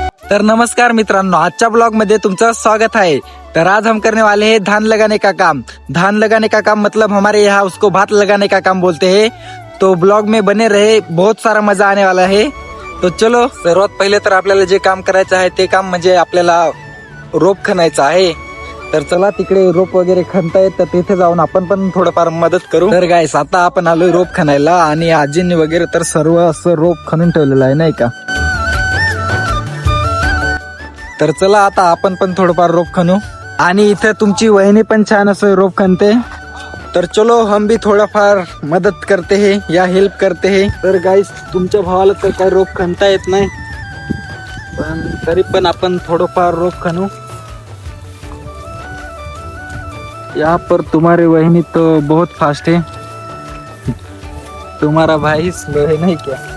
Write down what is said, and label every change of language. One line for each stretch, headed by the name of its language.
Marathi: तर नमस्कार मित्रांनो, आजच्या ब्लॉग मध्ये तुमचं स्वागत है।
Hindi: तर आज हम करने वाले हैं धान लगाने का काम। धान लगाने का काम मतलब हमारे यहाँ उसको भात लगाने का काम बोलते हैं। तो ब्लॉग में बने रहे, बहुत सारा मजा आने वाला है। तो चलो,
Marathi: सर्वात पहिले तर आपल्याला जे काम करायचं आहे ते काम म्हणजे आपल्याला रोप खणायचा आहे। तर चला, तिकडे रोप वगैरे खणतायत तर तिथे जाऊन आपण पण थोडंफार मदत करू। तर गाइस, आता आपण आलोय रोप खणायला आणि आजींनी वगैरे तर सर्व असं रोप खणून ठेवलेलं आहे, नाही का। तर चला, आता आपण पण थोडंफार रोप खणू आणि इथे तुमची वहिनी पण छान असं रोप खणते। तर
Hindi: चलो, हम भी थोडाफार मदत करते हैं या हेल्प करते हैं।
Marathi: तर गाइस, तुमच्या भावाला तर काय रोप खणता येत नाही, पण तरी पण आपण थोडंफार रोप खणू।
Hindi: यहाँ पर तुम्हारे वहिनी तो बहुत फास्ट है, तुम्हारा भाई स्लो है, नहीं क्या।